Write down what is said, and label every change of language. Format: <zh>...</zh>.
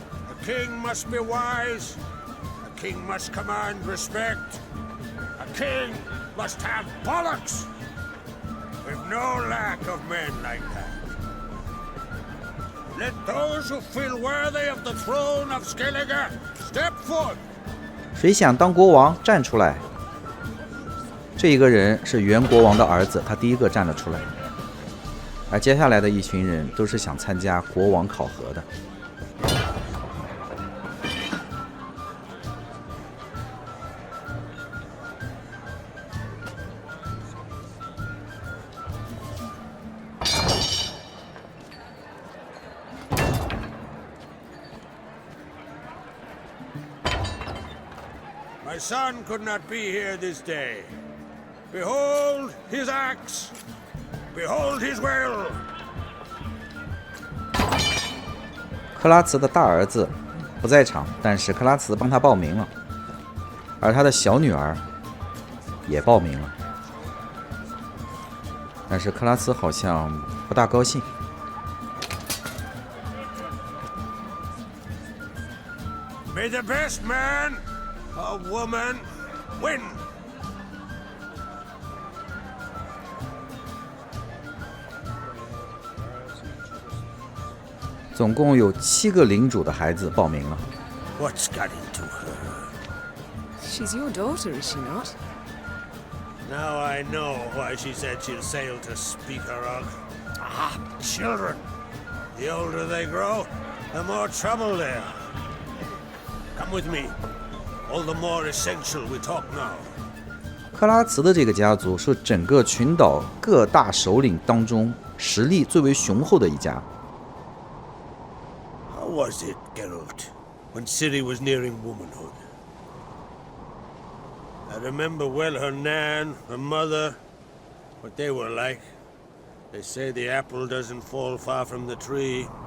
<en>A king must be wise. A king must command respect. A king must have bollocks. We've no lack of men like that. Let those who feel worthy of the throne of Skellige step forth.</en> <zh>谁想当国王站出来？这一个人是原国王的儿子，他第一个站了出来。而接下来的一群人都是想参加国王考核的。</zh> <en>My son could not be here this day. Behold his axe. Behold his will.</en> <zh>克拉茨的大儿子不在场，但是克拉茨帮他报名了，而他的小女儿也报名了，但是克拉茨好像不大高兴。</zh> <en>May the best man or woman win.</en> <zh>总共有7个领主的孩子报名了。</zh> <en>What's got into her? She's your daughter, is she not? Now I know why she said she'll sail to speak her of. Ah, children. The older they grow, the more trouble they are. Come with me. All the more essential we talk now.</en> <zh>克拉茨的这个家族是整个群岛各大首领当中实力最为雄厚的一家。</zh> <en>How was it, Geralt, when Ciri was nearing womanhood? I remember well her nan, her mother, what they were like. They say the apple doesn't fall far from the tree.</en>